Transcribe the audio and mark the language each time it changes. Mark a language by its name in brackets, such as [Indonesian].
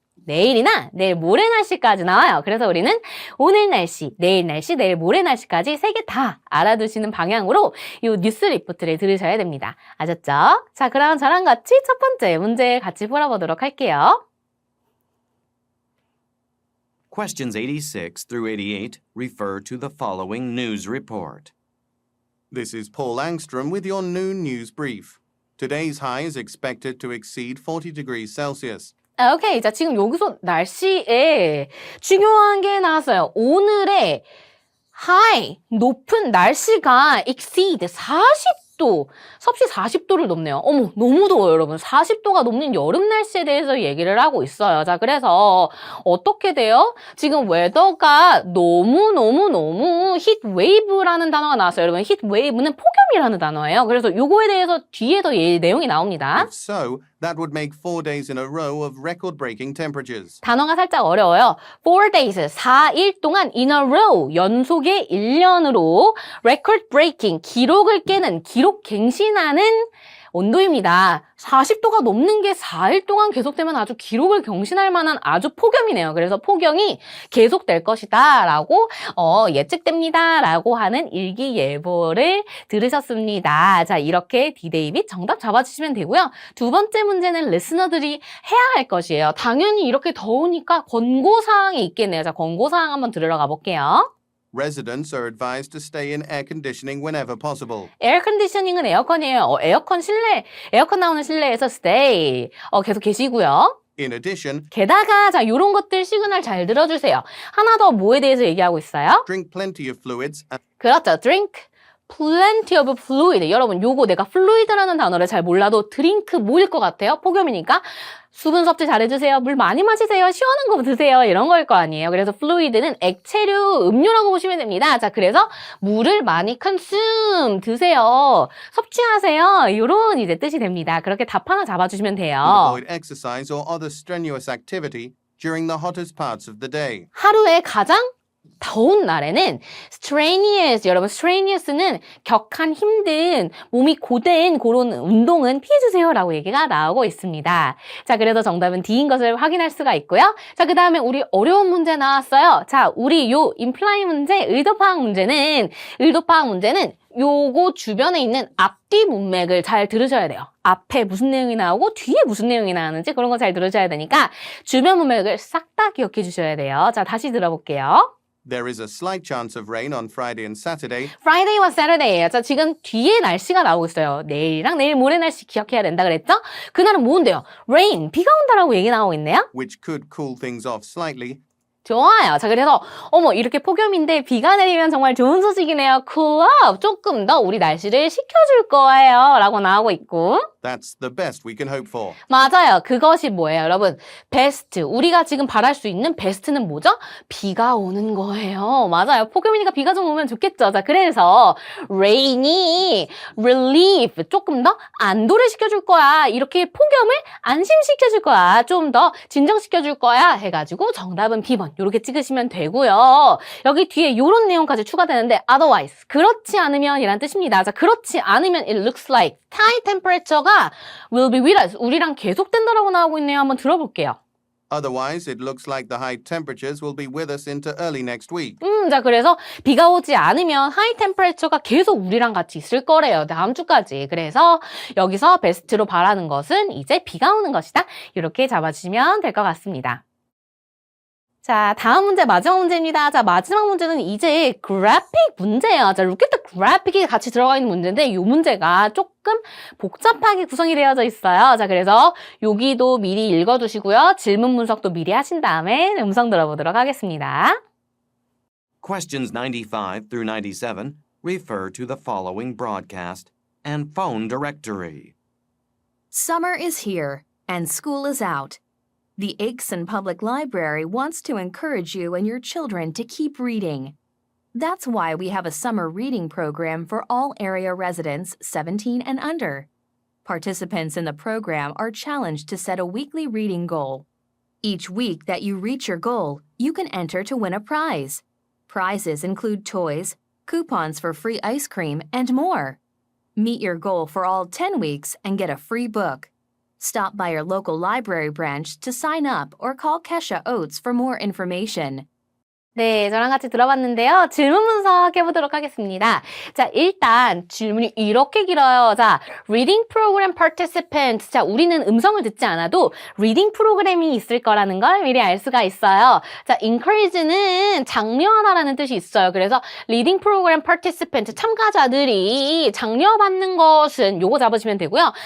[Korean] 내일이나 내일 모레 날씨까지 나와요. 그래서 우리는 오늘 날씨, 내일 모레 날씨까지 세 개 다 알아두시는 방향으로 이 뉴스 리포트를 들으셔야 됩니다. 아셨죠? 자, 그럼 저랑 같이 첫 번째 문제 같이 풀어보도록 할게요. [English] Questions 86 through 88 refer to the following news report. This is Paul Angstrom with your noon news brief. Today's high is expected to exceed 40 degrees Celsius. [Korean] 오케이. 자, 지금 여기서 날씨에 중요한 게 나왔어요. 오늘의 high, 높은 날씨가 exceed 40도, 섭씨 40도를 넘네요. 어머, 너무 더워요, 여러분. 40도가 넘는 여름 날씨에 대해서 얘기를 하고 있어요. 자, 그래서 어떻게 돼요? 지금 웨더가 너무 히트 웨이브라는 단어가 나왔어요. 여러분, 히트 웨이브는 폭염이라는 단어예요. 그래서 요거에 대해서 뒤에도 내용이 나옵니다. [English] If so, that would make 4 days in a row of record-breaking temperatures. [Korean] 단어가 살짝 어려워요. [English] 4 days, [Korean] 4일 동안 [English] in a row, [Korean] 연속의 1년으로 [English] record breaking, [Korean] 기록을 깨는, 기록 갱신하는 온도입니다. 40도가 넘는 게 4일 동안 계속되면 아주 기록을 경신할 만한 아주 폭염이네요. 그래서 폭염이 계속될 것이다 라고 예측됩니다 라고 하는 일기예보를 들으셨습니다. 자, 이렇게 D-Day 및 정답 잡아주시면 되고요. 두 번째 문제는 리스너들이 해야 할 것이에요. 당연히 이렇게 더우니까 권고사항이 있겠네요. 자, 권고사항 한번 들으러 가볼게요. [English] Residents are advised to stay in air conditioning whenever possible. [Korean] 에어 컨디셔닝은 에어컨이에요. 에어컨 나오는 실내에서 stay. 계속 계시고요. [English] In addition, [Korean] 게다가 자, 요런 것들 시그널 잘 들어주세요. 하나 더 뭐에 대해서 얘기하고 있어요? [English] drink plenty of fluids and [Korean] 그렇죠. [English] drink plenty of fluid. [Korean] 여러분, 요거 내가 fluid라는 단어를 잘 몰라도 드링크 뭐일 것 같아요? 폭염이니까. 수분 섭취 잘해주세요. 물 많이 마시세요. 시원한 거 드세요. 이런 거일 거 아니에요. 그래서 fluid는 액체류, 음료라고 보시면 됩니다. 자, 그래서 물을 많이 consume, 드세요. 섭취하세요. 이런 이제 뜻이 됩니다. 그렇게 답 하나 잡아주시면 돼요. [English] Avoid exercise or other strenuous activity during the hottest parts of the day. [Korean] 하루에 가장 더운 날에는 strenuous, 여러분 strenuous는 격한 힘든 몸이 고된 그런 운동은 피해주세요 라고 얘기가 나오고 있습니다. 자, 그래서 정답은 D인 것을 확인할 수가 있고요. 자, 그 다음에 우리 어려운 문제 나왔어요. 자, 우리 요 imply 문제, 의도파악 문제는 요거 주변에 있는 앞뒤 문맥을 잘 들으셔야 돼요. 앞에 무슨 내용이 나오고 뒤에 무슨 내용이 나오는지 그런 거 잘 들으셔야 되니까 주변 문맥을 싹 다 기억해 주셔야 돼요. 자, 다시 들어볼게요. [English] There is a slight chance of rain on Friday and Saturday. [Korean] Friday와 Saturday예요. 자, 지금 뒤에 날씨가 나오고 있어요. 내일이랑 내일 모레 날씨 기억해야 된다 그랬죠? 그날은 뭔데요? Rain, 비가 온다라고 얘기 나오고 있네요. [English] which could cool things off slightly. [Korean] 좋아요. 자, 그래서 어머 이렇게 폭염인데 비가 내리면 정말 좋은 소식이네요. [English] Cool up. [Korean] 조금 더 우리 날씨를 식혀줄 거예요. 라고 나오고 있고. [English] That's the best we can hope for. [Korean] 맞아요. 그것이 뭐예요, 여러분? 베스트. 우리가 지금 바랄 수 있는 베스트는 뭐죠? 비가 오는 거예요. 맞아요. 폭염이니까 비가 좀 오면 좋겠죠. 자, 그래서 rainy, relief. 조금 더 안도를 시켜줄 거야. 이렇게 폭염을 안심시켜줄 거야. 좀 더 진정시켜줄 거야. 해가지고 정답은 B번. 이렇게 찍으시면 되고요. 여기 뒤에 이런 내용까지 추가되는데 otherwise. 그렇지 않으면 이란 뜻입니다. 자, 그렇지 않으면 [English] it looks like high temperature가 will be with us. [Korean] 우리랑 계속된다라고 나오고 있네요. 한번 들어볼게요. [English] Otherwise, it looks like the high temperatures will be with us into early next week. [Korean] 자, 그래서 비가 오지 않으면 하이 템퍼레처가 계속 우리랑 같이 있을 거래요. 다음 주까지. 그래서 여기서 베스트로 바라는 것은 이제 비가 오는 것이다. 이렇게 잡아주시면 될 것 같습니다. 자, 다음 문제, 마지막 문제입니다. 자, 마지막 문제는 이제 그래픽 문제예요. 자, [English] look at the graphic [Korean] 이 같이 들어가 있는 문제인데 이 문제가 조금 복잡하게 구성이 되어져 있어요. 자, 그래서 여기도 미리 읽어두시고요. 질문 분석도 미리 하신 다음에 음성 들어보도록 하겠습니다. [English] Questions 95 through 97 refer to the following broadcast and phone directory. Summer is here, and school is out. The Aikson Public Library wants to encourage you and your children to keep reading. That's why we have a summer reading program for all area residents 17 and under. Participants in the program are challenged to set a weekly reading goal. Each week that you reach your goal, you can enter to win a prize. Prizes include toys, coupons for free ice cream, and more. Meet your goal for all 10 weeks and get a free book. Stop by your local library branch to sign up or call Kesha Oates for more information. [Korean] 네, 저랑 같이 들어봤는데요. 질문 분석해보도록 하겠습니다. 자, 일단 질문이 이렇게 길어요. 자, [English] reading program participant. [Korean] 자, 우리는 음성을 듣지 않아도 reading 프로그램이 있을 거라는 걸 미리 알 수가 있어요. 자, encourage는 장려하다라는 뜻이 있어요. 그래서 [English] reading program participant, [Korean] 참가자들이 장려받는 것은 요거 잡으시면 되고요.